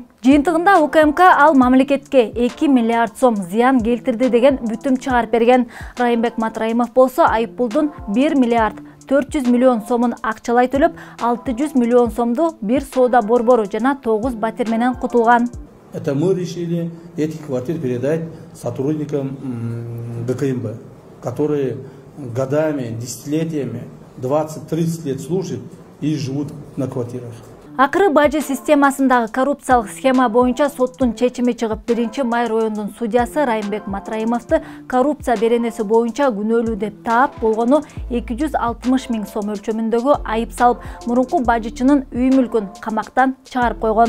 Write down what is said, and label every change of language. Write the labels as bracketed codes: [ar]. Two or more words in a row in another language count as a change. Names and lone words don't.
[ky] Жыйынтыгында УКМК ал мамлекетке 2 миллиард сом зыян келтирди деген бүтүм чыгарып берген. Райымбек Матраимов болсо айыппулдун 1 миллиард 400 миллион сомун акчалай төлөп, 600 миллион сомду бир соода борбору жана 9 батир менен кутулган. [ru] Это мы решили этих квартир передать сотрудникам ГКМБ, которые годами, десятилетиями, 20-30 лет служат и живут на квартирах. [ky] Акыры бажы системасындагы коррупциялык схема боюнча соттун чечими чыгып, 1-май райондун судьясы Райымбек Матраимовду коррупция беренеси боюнча күнөөлүү деп таап, болгону 260 миң сом өлчөмүндөгү айып салып, мурунку бажычынын үй мүлкүн камактан чыгарып койгон.